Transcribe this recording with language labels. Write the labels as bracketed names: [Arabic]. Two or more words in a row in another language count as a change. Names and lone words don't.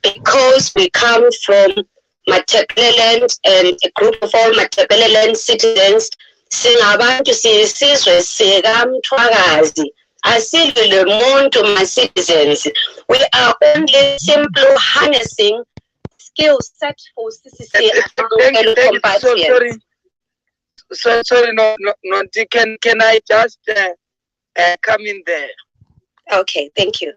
[English] because we come from Matabeleland and a group of all Matabeleland citizens, [North Ndebele] singabantu siyisizwe sikamthwakazi, asilwe le muntu [English] my citizens. We are only simply harnessing skill set for CCC. Sorry, no, can I just come in there? Okay, thank you.